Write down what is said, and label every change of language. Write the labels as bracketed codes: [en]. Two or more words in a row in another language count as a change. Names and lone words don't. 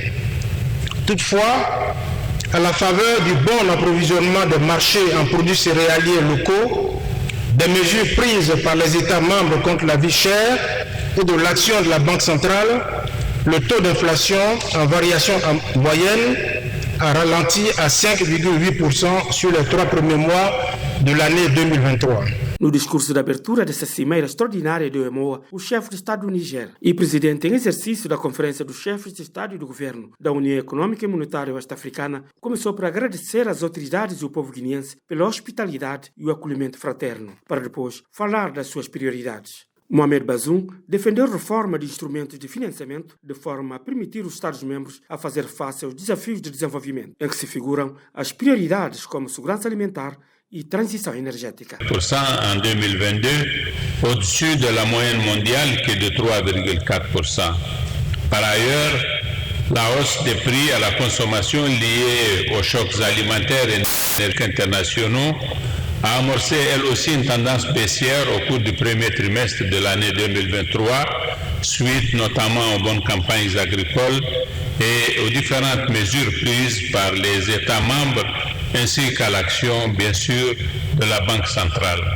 [fr] Toutefois, à la faveur du bon approvisionnement des marchés en produits céréaliers locaux, des mesures prises par les États membres contre la vie chère et de l'action de la Banque centrale, le taux d'inflation en variation moyenne a ralenti à 5,8% sur les 3 premiers mois de l'année 2023. [pt] No discurso de abertura dessa cimeira extraordinária do EMOA, o chefe de Estado do Niger e presidente em exercício da Conferência dos Chefes de Estado e do Governo da União Econômica e Monetária Oeste-Africana começou por agradecer às autoridades e ao povo guineense pela hospitalidade e o acolhimento fraterno, para depois falar das suas prioridades. Mohamed Bazoum defendeu a reforma de instrumentos de financiamento de forma a permitir os Estados-membros a fazer face aos desafios de desenvolvimento, em que se figuram as prioridades como segurança alimentar [fr] et transition énergétique. En 2022, au-dessus de la moyenne mondiale qui est de 3,4%. Par ailleurs, la hausse des prix à la consommation liée aux chocs alimentaires et énergétiques internationaux a amorcé elle aussi une tendance baissière au cours du premier trimestre de l'année 2023, suite notamment aux bonnes campagnes agricoles et aux différentes mesures prises par les États membres ainsi qu'à l'action, bien sûr, de la Banque centrale.